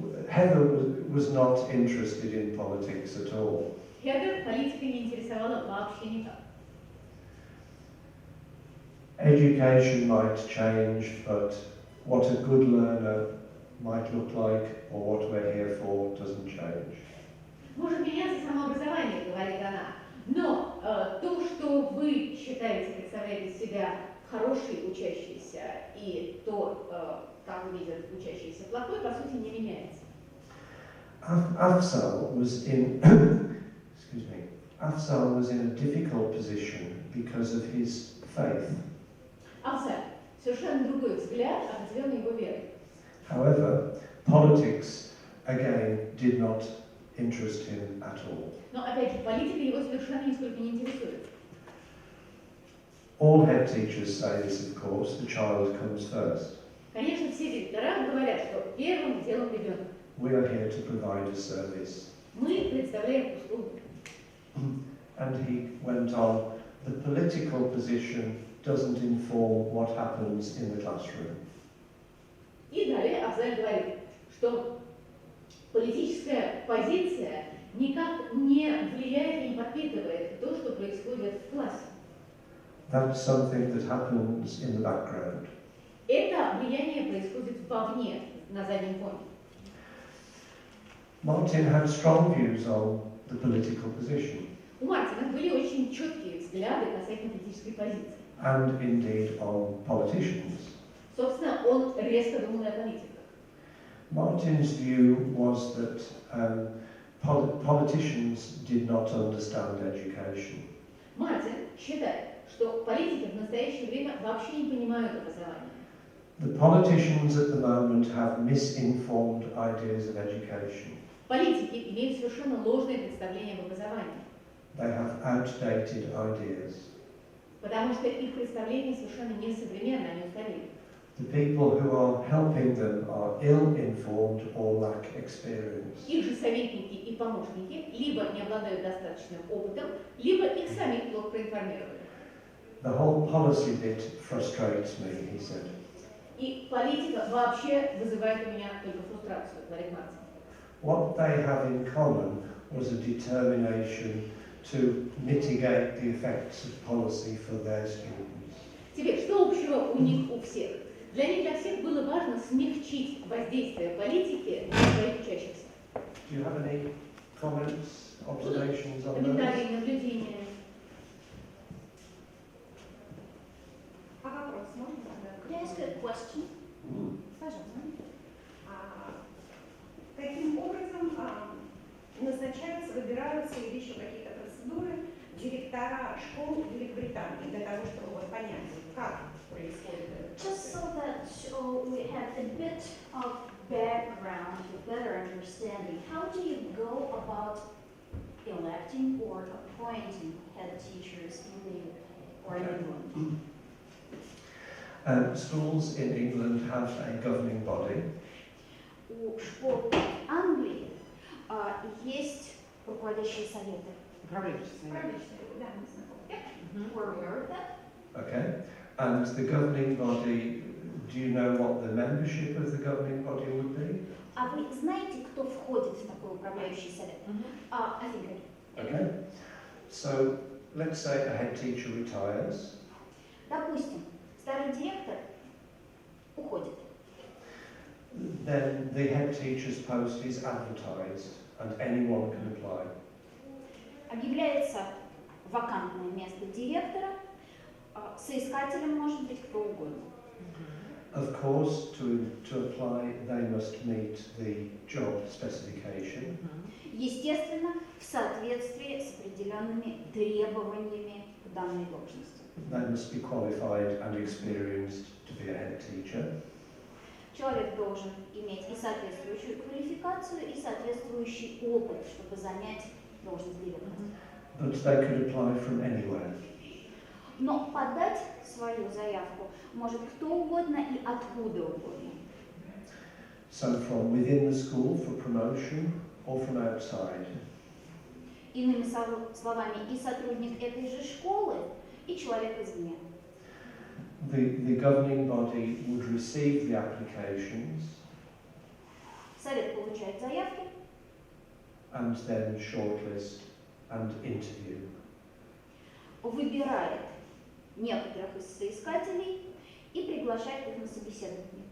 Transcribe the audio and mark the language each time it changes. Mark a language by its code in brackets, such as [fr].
[en] Heather was not interested in politics at all. [ru] Хедер политика не интересовала вообще никак. [en] Education might change, but what a good learner might look like or what we're here for doesn't change. [ru] Может меняться самообразование, говорит она, но то, что вы считаете, представляете из себя хороший учащийся и то, как видят учащиеся плохой, по сути не меняется. [en] Afzal was in Afzal was in a difficult position because of his faith. [ru] Афзаль совершенно другой взгляд, определенной его верой. [en] However, politics again did not interest him at all. [ru] Но опять же, политика его совершенно нисколько не интересует. [en] All head teachers say this, of course, the child comes first. [ru] Конечно, все директора говорят, что первым делом ребенок. [en] We are here to provide a service. [ru] Мы представляем услугу. [en] And he went on, the political position doesn't inform what happens in the classroom. [ru] И далее Афзаль говорит, что политическая позиция никак не влияет и не подпитывает то, что происходит в классе. [en] That's something that happens in the background. [ru] Это влияние происходит вовне, на заднем фоне. [en] Martin had strong views on the political position. [ru] У Мартина были очень четкие взгляды касательно политической позиции. [en] And indeed on politicians. [ru] Собственно, он резко думал о политиках. [en] Martin's view was that politicians did not understand education. [ru] Мартин считает, что политики в настоящее время вообще не понимают образование. [en] The politicians at the moment have misinformed ideas of education. [ru] Политики имеют совершенно ложное представление об образовании. [en] They have outdated ideas. [ru] Потому что их представления совершенно несовременны, они устарели. [en] The people who are helping them are ill-informed or lack experience. [ru] Их же советники и помощники либо не обладают достаточным опытом, либо их самих плохо проинформировали. [en] The whole policy bit frustrates me, he said. [ru] И политика вообще вызывает у меня только фрустрацию, говорит Мартин. [en] What they have in common was a determination to mitigate the effects of policy for their students. [ru] Теперь, что общего у них у всех? Для них, для всех было важно смягчить воздействие политики на своих учащихся. [en] Do you have any comments, observations on [ru] Комментарии, [en] those? [ru] наблюдения. А вопрос можно задать? [en] Can I ask a question? [ru] Пожалуйста. Каким образом назначаются, выбираются или еще какие-то процедуры директора школ Великобритании для того, чтобы вот понять, как происходит это? [en] Just so that we have a bit of background, a better understanding, how do you go about electing or appointing head teachers in the UK or in England? Schools in England have a governing body. [ru] У школ Англии есть руководящие советы. Управляющий совет. Правильно, да, мы знакомы. [en] We're aware of that. Okay. And the governing body, do you know what the membership of the governing body would be? [ru] А вы знаете, кто входит в такой управляющий совет? [en] I think I do. Okay. So let's say a head teacher retires. [ru] Допустим, старый директор уходит. [en] Then the head teacher's post is advertised and anyone can apply. [ru] Объявляется вакантное место директора, соискателем может быть кто угодно. [en] Of course, to apply, they must meet the job specification. [ru] Естественно, в соответствии с определенными требованиями к данной должности. [en] They must be qualified and experienced to be a head teacher. [ru] Человек должен иметь и соответствующую квалификацию, и соответствующий опыт, чтобы занять должность директора. [en] But they could apply from anywhere. [ru] Но подать свою заявку может кто угодно и откуда угодно. [en] So from within the school for promotion or from outside. [ru] Иными словами, и сотрудник этой же школы, и человек извне. [en] The governing body would receive the applications [ru] Совет получает заявки [en] and then shortlist and interview. [ru] выбирает некоторых из соискателей и приглашает их на собеседование.